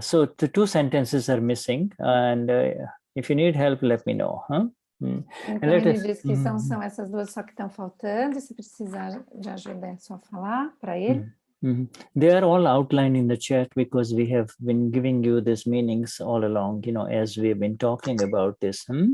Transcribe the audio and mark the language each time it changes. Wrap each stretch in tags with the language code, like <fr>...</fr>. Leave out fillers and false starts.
<en>So the 2 sentences are missing, and if you need help, let me know.</en> <pt>Então ele diz que são essas 2 só que estão faltando. Se precisar de ajuda, é só falar para ele.</pt> <en>They are all outlined in the chat because we have been giving you these meanings all along, as we have been talking about this.</en>